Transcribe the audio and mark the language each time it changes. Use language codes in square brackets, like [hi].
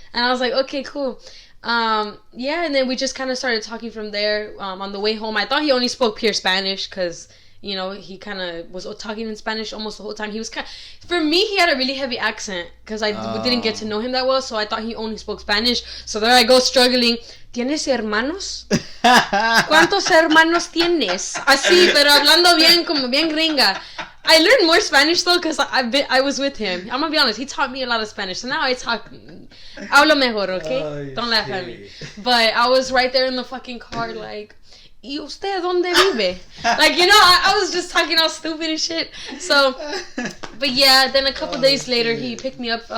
[en] And I was like, okay, cool. And then we just kind of started talking from there. On the way home, I thought he only spoke pure Spanish because, you know, he kind of was talking in Spanish almost the whole time. He was for me, he had a really heavy accent because I didn't get to know him that well, so I thought he only spoke Spanish. So there I go struggling. [es] ¿Tienes hermanos? ¿Cuántos hermanos tienes? Así, pero hablando bien, como bien gringa. [en] I learned more Spanish though because I was with him. I'm gonna be honest, he taught me a lot of Spanish, so now I [es] hablo mejor, [en] okay? Oh, don't laugh at me. But I was right there in the fucking car like, [es] ¿y usted dónde vive? [en] Like, you know, I was just talking all stupid and shit. So, but yeah, then a couple days later, he picked me up.